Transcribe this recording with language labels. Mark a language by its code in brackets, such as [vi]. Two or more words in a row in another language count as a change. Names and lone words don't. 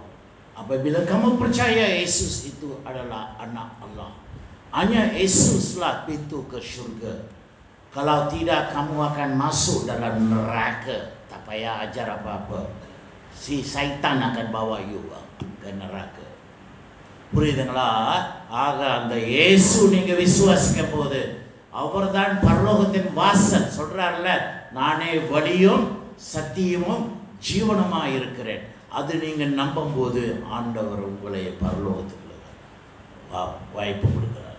[ms] Apabila kamu percaya Yesus itu adalah anak Allah, hanya Yesuslah pintu ke syurga. Kalau tidak, kamu akan masuk dalam neraka. Tak payah ajar apa-apa. Si syaitan akan bawa you ke neraka. [ta] புரியுதுங்களா? ஆக அந்த இயேசு நீங்க விசுவாசிக்கும் போது அவர்தான் பரலோகத்தின் வாசல். சொல்றாருல, நானே வழியும் சத்தியமும் ஜீவனுமா இருக்கிறேன். அது நீங்க நம்பும் போது ஆண்டவர் உங்களை பரலோகத்துக்கு வாய்ப்பு கொடுக்கிறார்.